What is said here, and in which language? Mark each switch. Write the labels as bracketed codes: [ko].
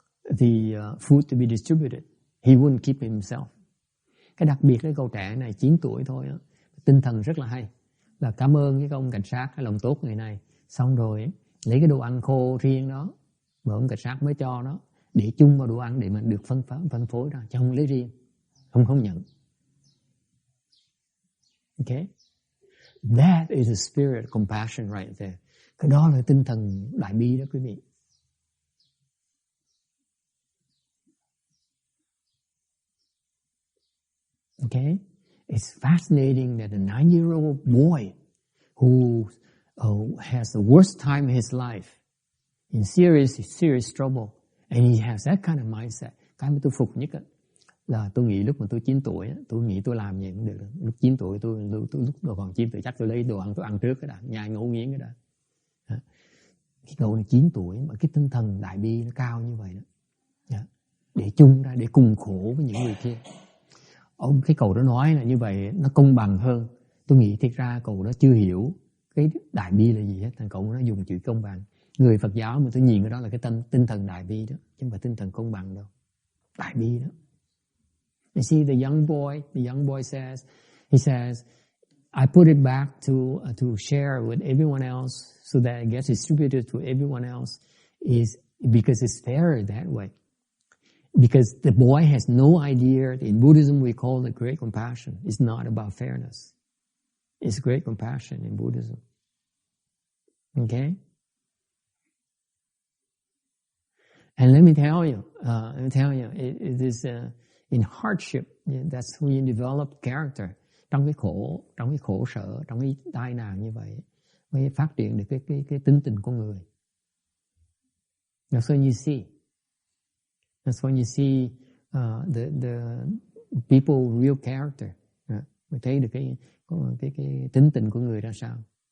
[en] food to be distributed. He wouldn't keep it himself. [vi] Cái đặc biệt cái cậu trẻ này 9 tuổi thôi đó, tinh thần rất là hay. Là cảm ơn cái ông cảnh sát cái lòng tốt người này. Xong rồi lấy cái đồ ăn khô riêng đó mà ông cảnh sát mới cho nó để chung vào đồ ăn để mà được phân phối ra, chứ không lấy riêng, không nhận. [en] Okay, that is a spirit of compassion right there. [vi] Cái đó là tinh thần đại bi đó quý vị. [en] Okay, it's fascinating that a 9-year-old boy who has the worst time in his life, in serious trouble, and he has that kind of mindset. [vi] Cái mà tôi phục nhất là tôi nghĩ lúc mà tôi 9 tuổi, tôi nghĩ tôi làm gì cũng được. Lúc 9 tuổi tôi lúc còn 9 tuổi chắc tôi lấy đồ ăn tôi ăn trước cái đã, nhai ngấu nghiến cái đã. Cái cậu này 9 tuổi mà cái tinh thần đại bi nó cao như vậy đó. Để chung ra, để cùng khổ với những người kia. Cái cậu đó nói là như vậy nó công bằng hơn. Tôi nghĩ thiệt ra cậu đó chưa hiểu cái đại bi là gì hết, thằng cậu nó dùng chữ công bằng. Người Phật giáo mà tôi nhìn cái đó là cái tinh thần đại bi đó, chứ không phải tinh thần công bằng đâu. Đại bi đó. [en] You see the young boy says, I put it back to share with everyone else so that it gets distributed to everyone else is because it's fairer that way. Because the boy has no idea that in Buddhism we call it great compassion. It's not about fairness. It's great compassion in Buddhism. Okay? And let me tell you, it is in hardship, that's when you develop character. [vi] Trong cái khổ sở, trong cái tai nạn như vậy, mới phát triển được cái tính tình của người. [en] That's when you see. That's when you see the people real character. [vi] Mới thấy được cái tính tình của người ra sao.